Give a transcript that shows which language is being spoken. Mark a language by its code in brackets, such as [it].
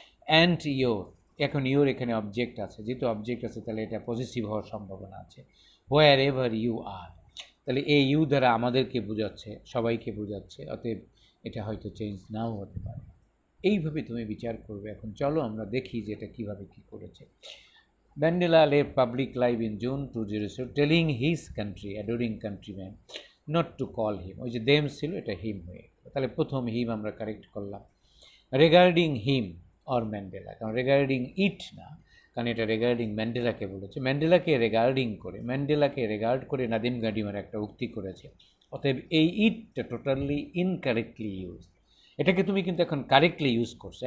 [en] and your, [bn] এখন your এখানে object আছে, যেহেতু অবজেক্ট আছে তাহলে এটা পজিটিভ হওয়ার সম্ভাবনা আছে। [en] wherever you are, [bn] তাহলে এই ইউ দ্বারা আমাদেরকে বোঝাচ্ছে, সবাইকে বোঝাচ্ছে, অতএব এটা হয়তো চেঞ্জ নাও হতে পারে। এইভাবে তুমি বিচার করবে। এখন চলো আমরা দেখি যে এটা কীভাবে কী করেছে। [en] Mandela led public life in June 2007, telling his country, adoring countrymen, not to call him. [bn] ওই যে দেম ছিল, এটা হিম হয়ে গেল। তাহলে প্রথম হিম আমরা কারেক্ট করলাম। রিগার্ডিং হিম অর ম্যান্ডেলা, কারণ রিগার্ডিং ইট না, কারণ এটা রিগার্ডিং ম্যান্ডেলাকে বলেছে। ম্যান্ডেলাকে রিগার্ডিং করে, ম্যান্ডেলাকে রিগার্ড করে নাদিম গাডিমার একটা উক্তি করেছে। অতএব এই ইটটা টোটালি ইনকারেক্টলি ইউজ। এটাকে তুমি কিন্তু এখন কারেক্টলি ইউজ করছো।